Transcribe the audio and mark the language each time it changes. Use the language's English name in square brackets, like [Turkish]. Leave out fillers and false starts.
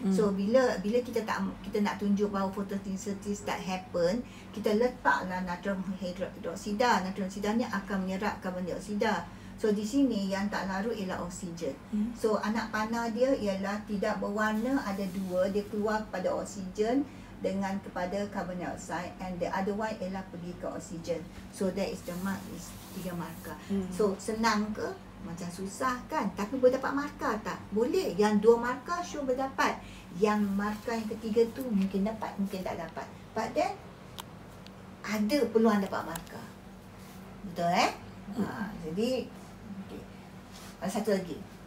[Malay] So bila kita nak tunjuk bahawa fotosintesis tak happen, kita letaklah natrium hidroksida. Natrium hidroksida ni akan menyerap karbon dioksida. So di sini yang tak larut ialah oksigen. So anak panah dia ialah tidak berwarna, ada dua, dia keluar kepada oksigen dengan kepada carbon dioxide, [English] and the other one [Malay] ialah pergi ke oksigen. [English] So that is the mark, is 3 markah. [Malay] So senang ke? Macam susah kan? Tapi boleh dapat markah tak? Boleh. Yang 2 markah sure boleh dapat. Yang markah yang ketiga tu mungkin dapat, mungkin tak dapat. But then ada peluang dapat markah. Betul jadi okay. Satu lagi.